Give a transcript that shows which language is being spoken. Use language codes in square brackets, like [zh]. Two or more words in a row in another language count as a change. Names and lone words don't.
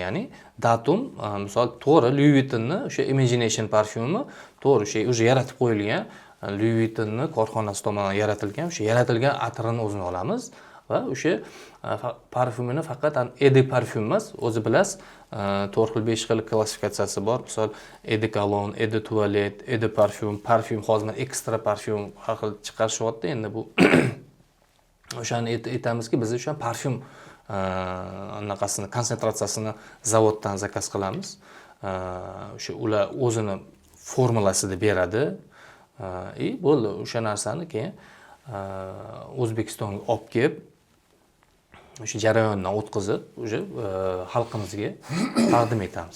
[uz] Ya'ni Datum, misol, to'g'ri Louis Vuittonni o'sha Imagination parfyumi to'g'ri o'sha уже yaratib qo'yilgan Louis Vuitton'ni korxonasi tomonidan yaratilgan o'sha yaratilgan atirini o'zini olamiz va o'sha parfyumini faqat [fr] Eau de Parfum [uz] emas, o'zi bilasiz, 4 xil 5 xil klassifikatsiyasi bor. [fr] Misol Eau de Cologne, Eau de Toilette, Eau de Parfum, [uz] parfyum hozir ekstra parfyum har xil chiqarishyapti. Endi bu o'shani aytamizki, biz o'sha parfyum anaqasini konsentratsiyasini zavoddan zakaz qilamiz. O'sha ular o'zini formulasida beradi. Bo'ldi, o'sha narsani keyin O'zbekistonga olib kelib, o'sha jarayondan o'tkazib, o'sha xalqimizga taqdim etamiz.